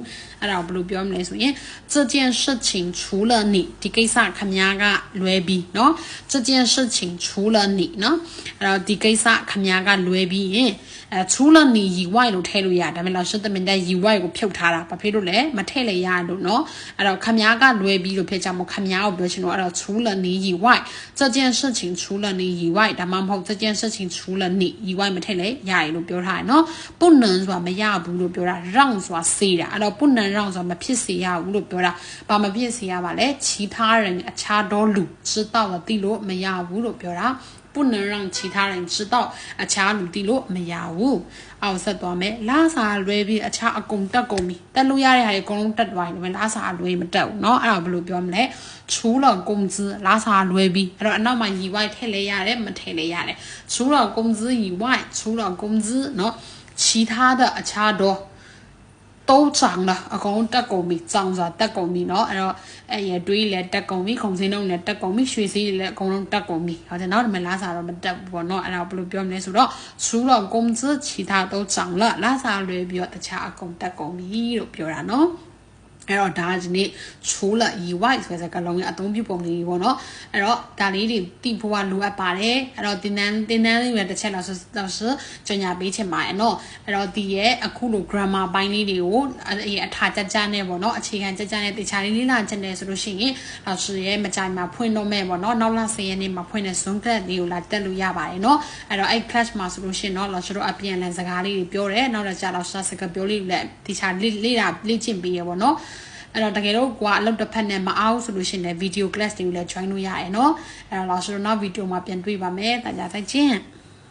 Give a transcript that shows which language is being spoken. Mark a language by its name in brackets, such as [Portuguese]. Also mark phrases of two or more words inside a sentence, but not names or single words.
[Burmese] အဲ့ဒါကိုဘယ်လိုပြောမလဲဆိုရင် [Chinese] 这件事情除了你 [Burmese] ဒီကိစ္စခမများကလွဲပြီးနော် [Chinese] 这件事情除了你 [Burmese] နော်အဲ့တော့ဒီကိစ္စခမများကလွဲပြီးရင် [Chinese] 除了你以外 [Burmese] လို့ထည့်လို့ရတယ်ဒါပေမဲ့老师တမင်တဲ့以外ကိုဖြုတ်ထားတာဘာဖြစ်လို့လဲမထည့်လေရလို့နော်အဲ့တော့ခမများကလွဲပြီးလို့ဖြစ်ကြမို့ခမများကိုပြောချင်တော့အဲ့တော့ [Chinese] 除了你以外这件事情除了你以外 [Burmese] ဒါမှမဟုတ် [Chinese] 这件事情除了你以外 [Burmese] မထည့်လေရတယ်လို့ပြောထားတယ်နော် 不能ဆိုတာမရဘူးလို့ပြောတာ让ဆိုတာစေတာအဲ့တော့ [Chinese] 不能让 [Burmese] ဆိုတာမဖြစ်စေရဘူးလို့ပြောတာဘာမဖြစ်စေရပါလဲ [Chinese] 其他人 [Burmese] အခြားသောလူ [Chinese] 知道了 [Burmese] သိလို့မရဘူးလို့ပြောတာ [Chinese] 不能让其他人知道 [Burmese] အခြားလူသိလို့မရဘူးအောက်ဆက်သွားမယ်လာစာလွဲပြီးအခြားအကုန်တက်ကုန်ပြီတက်လို့ရတဲ့ဟာတွေအကုန်လုံးတက်သွားတယ်လာစာလွဲမတက်ဘူးเนาะ အဲ့ဒါဘယ်လိုပြောမလဲ [Chinese] 除了工资 [Burmese] လာစာလွဲပြီးအဲ့တော့အနောက်မှာ以外ထည့်လဲရတယ်မထည့်လဲရတယ် [Chinese] 除了工资以外除了工资 [Burmese] เนาะ [Chinese] 其他的 [Burmese] အခြားတော့ [Chinese] 都涨了 [Burmese] အကုန်တက်ကုန်ပြီ涨ဆိုတာတက်ကုန်ပြီเนาะအဲ့တော့အဲ့ရတွေးလည်းတက်ကုန်ပြီခုံစင်းလုံးလည်း တက်ကုန်ပြီရွှေစည်းလည်းအကုန်လုံးတက်ကုန်ပြီဟုတ်တယ်เนาะဒီမှာလာစာတော့မတက်ဘူးပေါ့เนาะအဲ့ဒါဘယ်လိုပြောမလဲဆိုတော့ [Chinese] 除了工资其他都涨了 [Burmese] လာစာလွဲပြီးတော့တခြားအကုန်တက်ကုန်ပြီလို့ပြောတာเนาะအဲ့တော့ ဒါဒီနေ့ [Chinese] 除了以外 [Burmese] ဆိုတဲ့စကားလုံးရဲ့အသုံးပြုပုံလေးပေါ့နော်အဲ့တော့ဒါလေးတွေသိဖို့ကလိုအပ်ပါတယ်အဲ့တော့တင်တန်းလေးပဲတစ်ချက်လောက်ဆို ကြော်ညာပေးချင်ပါတယ်နော်အဲ့တော့ဒီရဲ့အခုလို grammar ပိုင်းလေးတွေကိုအထာကြနဲ့ပေါ့နော်အခြေခံကြနဲ့တခြားလေးလာချင်တယ်ဆိုလို့ရှိရင်老师ရဲ့မကြိုင်မှာဖွင့်တော့မဲ့ပေါ့နော်နောက်လ10ရက်နေ့မှာဖွင့်တဲ့ [English] Zoom class [Burmese] လေးကိုလာတက်လို့ရပါတယ်နော်အဲ့တော့အဲ့ class မှာဆိုလို့ရှိရင်တော့老师တို့အပြန်လည်စကားလေးတွေပြောတယ်နောက်တော့ကြာ老师စကားပြောလေးလည်းတခြားလေ့ကျင့်ပေးရပေါ့နော်အဲ့တော့တကယ်တော့ကွာအလုပ်တစ်ဖက်နဲ့မအောင်ဆိုလို့ရှိရင်လည်း [English] video class [Burmese] တွေကိုလည်း join လို့ရတယ်เนาะအဲ့တော့老师တို့နောက် video မှာပြန်တွေ့ပါမယ် [Chinese] 大家再见